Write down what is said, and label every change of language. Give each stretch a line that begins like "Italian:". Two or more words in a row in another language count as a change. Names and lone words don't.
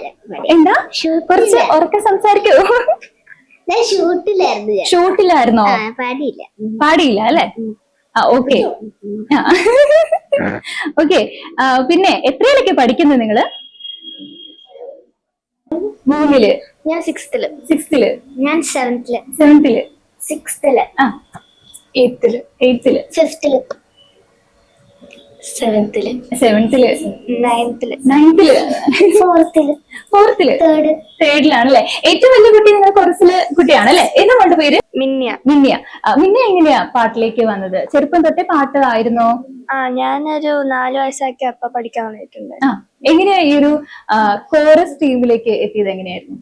Malayalam: എന്താ കുറച്ച് ഉറക്കെ സംസാരിക്കോ? ഞാൻ ഷൂട്ടിലായിരുന്നു. ഷൂട്ടിലായിരുന്നോ? പാടിയില്ല. പാടിയില്ല അല്ലെ? ഓക്കെ ഓക്കെ. പിന്നെ എത്രയിലൊക്കെ പഠിക്കുന്നത് നിങ്ങള്? 3-ല്. ഞാൻ 6th. 6th. ഞാൻ 7th. 7th. 6th. 8th. 5th. 7th. 7th. 9th. 9th. 4th. 3rd-ലാണല്ലേ? ഏറ്റവും വലിയ കുട്ടി നിങ്ങൾ കുറച്ചില് കുട്ടിയാണല്ലേ? എന്താ കൊണ്ട് പേര്? മിന്യ. മിന്യ. മിന്യ എങ്ങനെയാ പാട്ടിലേക്ക് വന്നത്? ചെറുപ്പം തൊട്ടേ പാട്ട് ആയിരുന്നോ? ഞാനൊരു 4 വയസ്സാക്കി അപ്പ പഠിക്കാൻ വന്നിട്ടുണ്ട്. എങ്ങനെയാ ഈ ഒരു കോറസ് ടീമിലേക്ക് എത്തിയത്? എങ്ങനെയായിരുന്നു?